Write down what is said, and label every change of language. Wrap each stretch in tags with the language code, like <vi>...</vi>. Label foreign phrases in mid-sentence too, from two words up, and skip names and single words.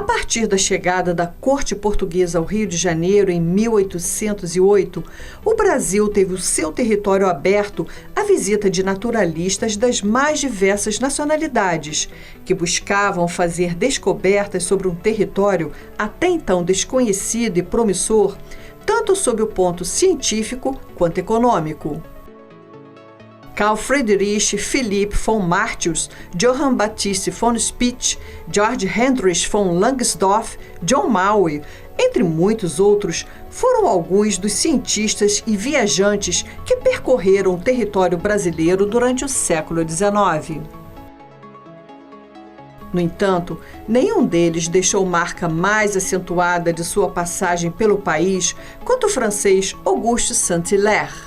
<pt>partir da chegada da corte portuguesa ao Rio de Janeiro em 1808, o Brasil teve o seu território aberto à visita de naturalistas das mais diversas nacionalidades, que buscavam fazer descobertas sobre um território até então desconhecido e promissor, tanto sob o ponto científico quanto econômico. Carl Friedrich Philipp von Martius, Johann Baptist von Spitz, Georg Heinrich von Langsdorff, John Maui, entre muitos outros, foram alguns dos cientistas e viajantes que percorreram o território brasileiro durante o século XIX. No entanto, nenhum deles deixou marca mais acentuada de sua passagem pelo país quanto o francês Auguste Saint-Hilaire.</pt>